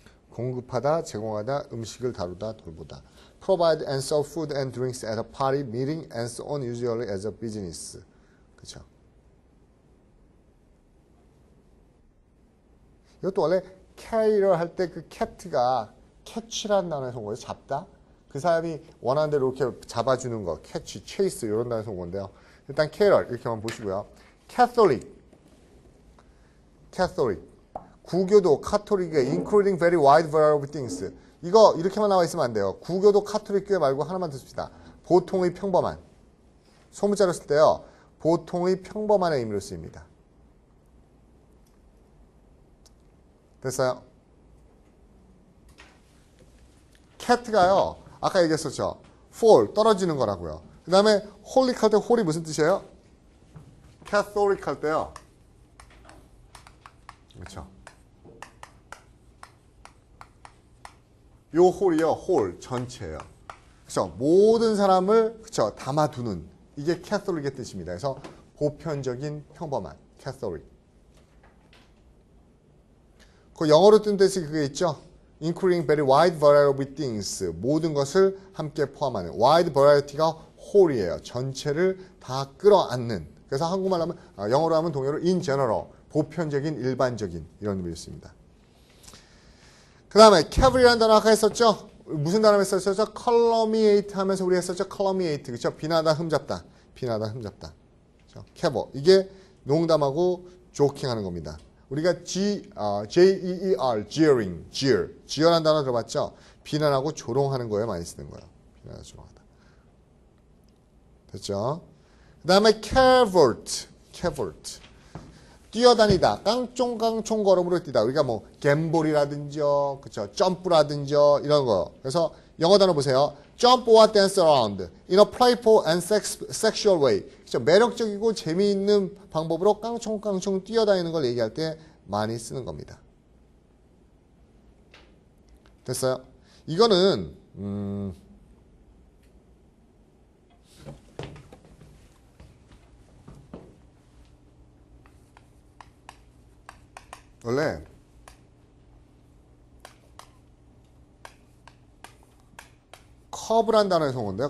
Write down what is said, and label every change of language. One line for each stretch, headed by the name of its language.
Korean: 공급하다, 제공하다, 음식을 다루다, 돌보다.
English: Provide and serve food and drinks at a party, meeting, and so on usually as a business.
Korean: 그렇죠? 이것도 원래 cater 할 때 그 cat가 catch라는 단어에서 온 거예요. 잡다. 그 사람이 원하는 대로 이렇게 잡아주는 거, catch, chase 이런 단어에서 온 건데요. 일단 cater 이렇게만 보시고요.
English: Catholic.
Korean: 구교도, 카톨릭에
English: including very wide variety of things.
Korean: 이거 이렇게만 나와 있으면 안 돼요. 구교도 카톨릭 교회 말고 하나만 더 씁시다. 보통의 평범한. 소문자로 쓸 때요. 보통의 평범한의 의미로 쓰입니다. 됐어요? cat가요. 아까 얘기했었죠. fall, 떨어지는 거라고요. 그 다음에 holy 할 때 holy 무슨 뜻이에요? catholic 할 때요. 그렇죠. 요 홀이요, 홀 전체예요. 그렇죠. 모든 사람을 그렇죠 담아두는 이게 캐톨릭의 뜻입니다. 그래서 보편적인 평범한 캐톨릭. 그 영어로 뜬 뜻이 그게 있죠.
English: Including very wide variety of things.
Korean: 모든 것을 함께 포함하는 wide variety가 홀이에요. 전체를 다 끌어안는. 그래서 한국말로 하면 영어로 하면 동요로
English: in general.
Korean: 보편적인, 일반적인 이런 의미를 씁니다. 그 다음에 cavalry라는 단어 아까 했었죠? 무슨 단어 했었죠? calumniate 하면서 우리 했었죠? calumniate. 그렇죠? 비난하다, 흠잡다. 비난하다, 흠잡다. 그렇죠? caval. 이게 농담하고 조킹하는 겁니다.
English: 우리가 J-E-E-R, jeering, jeer.
Korean: jeer라는 단어 들어봤죠? 비난하고 조롱하는 거에 많이 쓰는 거예요. 비난하고 조롱하다. 됐죠? 그 다음에 cavort. 뛰어다니다, 깡총깡총 걸음으로 뛰다. 우리가 뭐 갬볼이라든지, 그쵸, 점프라든지 이런 거. 그래서 영어 단어 보세요.
English: Jump or dance around in a playful and sexual way.
Korean: 그쵸, 매력적이고 재미있는 방법으로 깡총깡총 뛰어다니는 걸 얘기할 때 많이 쓰는 겁니다. 됐어요? 이거는 원래 커브란 단어에서 온 건데요.